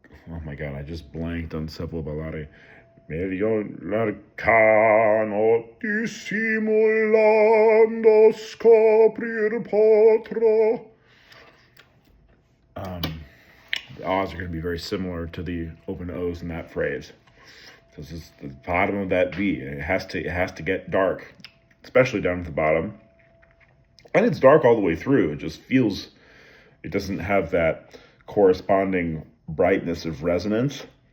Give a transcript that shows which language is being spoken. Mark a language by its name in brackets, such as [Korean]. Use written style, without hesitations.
[English] Oh my God, I just blanked on several ballati. [Italian] Meglio l'arcano dissimulando scoprir potro. [English] The O's are going to be very similar to the open O's in that phrase. This is the bottom of that V. It has to get dark, especially down at the bottom. And it's dark all the way through. It just feels, it doesn't have that corresponding brightness of resonance.